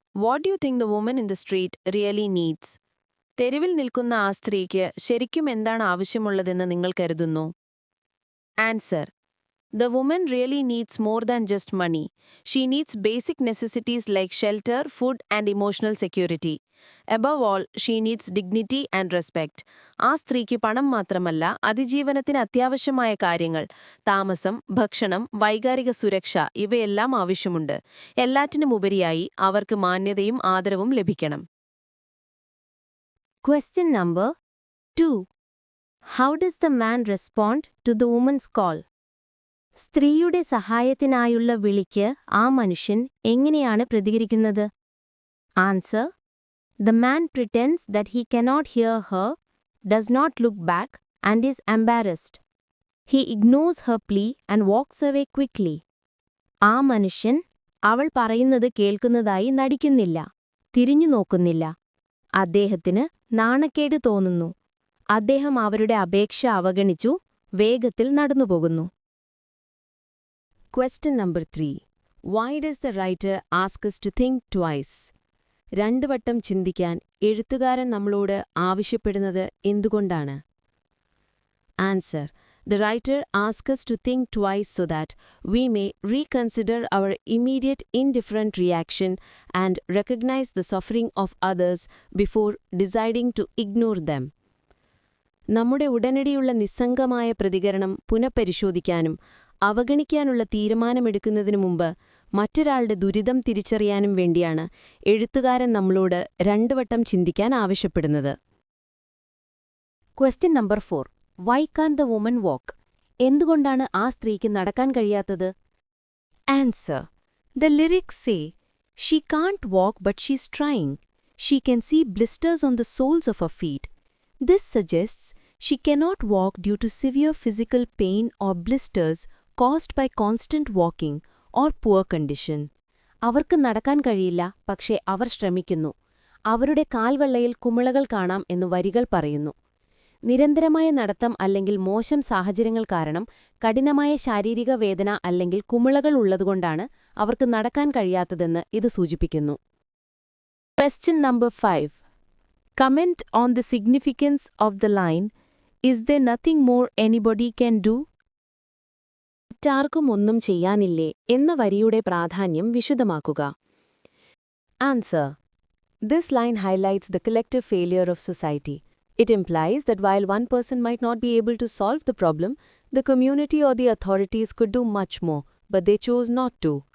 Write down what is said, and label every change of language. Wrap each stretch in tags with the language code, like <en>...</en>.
<en>What you think the woman in the street really needs?</en> <ml>തെരുവിൽ നിൽക്കുന്ന ആ സ്ത്രീക്ക് ശരിക്കും എന്താണ് ആവശ്യമുള്ളതെന്ന് നിങ്ങൾ കരുതുന്നു?</ml> <en>Answer. The woman really needs more than just money. She needs basic necessities like shelter, food, and emotional security. Above all, she needs dignity and respect.</en> <ml>ആ സ്ത്രീക്ക് പണം മാത്രമല്ല, അതിജീവനത്തിന് അത്യാവശ്യമായ കാര്യങ്ങൾ, താമസം, ഭക്ഷണം, വൈകാരിക സുരക്ഷ ഇവയെല്ലാം ആവശ്യമുണ്ട്. എല്ലാറ്റിനുമുപരിയായി അവർക്ക് മാന്യതയും ആദരവും ലഭിക്കണം.</ml> <en>Question number 2. How does the man respond to the woman's call?</en> <ml>സ്ത്രീയുടെ സഹായത്തിനായുള്ള വിളിക്ക് ആ മനുഷ്യൻ എങ്ങനെയാണ് പ്രതികരിക്കുന്നത്?</ml> <en>Answer. The man pretends that he cannot hear her, does not look back, and is embarrassed. He ignores her plea and walks away quickly.</en> <ml>ആ മനുഷ്യൻ അവൾ പറയുന്നത് കേൾക്കുന്നതായി നടിക്കുന്നില്ല, തിരിഞ്ഞു നോക്കുന്നില്ല. അദ്ദേഹത്തിന് നാണക്കേട് തോന്നുന്നു. അദ്ദേഹം അവരുടെ അപേക്ഷ അവഗണിച്ചു വേഗത്തിൽ നടന്നുപോകുന്നു.</ml> <en>Question number 3. Why does the writer ask us to think twice?</en> <ml>രണ്ടു വട്ടം ചിന്തിക്കാൻ എഴുത്തുകാരൻ നമ്മളോട് ആവശ്യപ്പെടുന്നത് എന്തുകൊണ്ടാണ്?</ml> <en>Answer. The writer asks us to think twice so that we may reconsider our immediate indifferent reaction and recognize the suffering of others before deciding to ignore them.</en> <ml>നമ്മുടെ ഉടനടിയുള്ള നിസ്സംഗമായ പ്രതികരണം പുനഃപരിശോധിക്കാനും അവഗണിക്കാനുള്ള തീരുമാനമെടുക്കുന്നതിനു മുമ്പ് മറ്റൊരാളുടെ ദുരിതം തിരിച്ചറിയാനും വേണ്ടിയാണ് എഴുത്തുകാരൻ നമ്മളോട് രണ്ടു വട്ടം ചിന്തിക്കാൻ ആവശ്യപ്പെടുന്നത്.</ml> <en>Question number 4. Why can't the woman walk?</en> <ml>എന്തുകൊണ്ടാണ് ആ സ്ത്രീക്ക് നടക്കാൻ കഴിയാത്തത്?</ml> <en>Answer. The lyrics say, she can't walk but she's trying. She can see blisters on the soles of her feet. This suggests she cannot walk due to severe physical pain or blisters caused by constant walking or poor condition.</en> <ml>അവർക്ക് നടക്കാൻ കഴിയില്ല, പക്ഷേ അവർ ശ്രമിക്കുന്നു. അവരുടെ കാൽവെള്ളയിൽ കുമിളകൾ കാണാം എന്ന് വരികൾ പറയുന്നു. നിരന്തരമായ നടത്തം അല്ലെങ്കിൽ മോശം സാഹചര്യങ്ങൾ കാരണം കഠിനമായ ശാരീരിക വേദന അല്ലെങ്കിൽ കുമിളകൾ ഉള്ളതുകൊണ്ടാണ് അവർക്ക് നടക്കാൻ കഴിയാത്തതെന്ന് ഇത് സൂചിപ്പിക്കുന്നു.</ml> <en>Question number 5. Comment on the significance of the line, "Is there nothing more anybody can do?"</en> <ml>മറ്റാർക്കും ഒന്നും ചെയ്യാനില്ലേ എന്ന വരിയുടെ പ്രാധാന്യം വിശദമാക്കുക.</ml> <en>Answer. This line highlights the collective failure of society. It implies that while one person might not be able to solve the problem, the community or the authorities could do much more, but they chose not to.</en>